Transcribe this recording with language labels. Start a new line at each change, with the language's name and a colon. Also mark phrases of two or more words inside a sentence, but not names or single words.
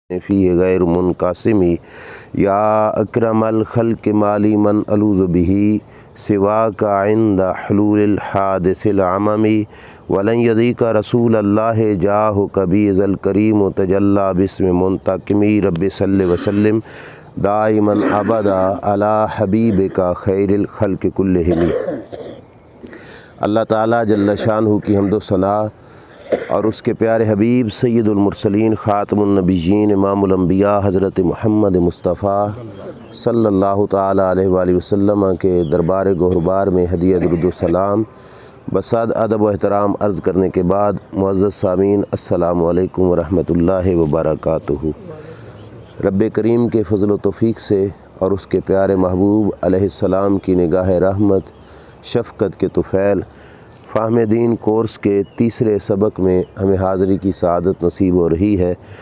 Arabic: فی غیر منقسمی یا اکرم الخلق مالی من الوذ بہی سواک عند حلول الحادث العممی ولن یضیق رسول اللہ جاہ کبیز الکریم تجلی باسم منتقمی رب صلی وسلم دائما ابدا علی حبیبک خیر الخلق کلہم۔ اللہ تعالیٰ جل شانہ
Urdu: کی حمد و ثنا اور اس کے پیارے حبیب
Arabic: سید المرسلین خاتم النبیین امام الانبیاء
Urdu: حضرت محمد مصطفیٰ
Arabic: صلی اللہ تعالیٰ علیہ وآلہ وسلم
Urdu: کے دربار گہربار میں ہدیہ درود و سلام بسعد ادب و احترام عرض کرنے کے بعد معزز سامعین
Arabic: السلام علیکم ورحمۃ اللہ وبرکاتہ۔
Urdu: رب کریم کے فضل و توفیق سے اور اس کے پیارے محبوب
Arabic: علیہ السلام
Urdu: کی نگاہ رحمت شفقت کے طفیل فہم دین کورس کے تیسرے سبق میں ہمیں حاضری کی سعادت نصیب ہو رہی ہے۔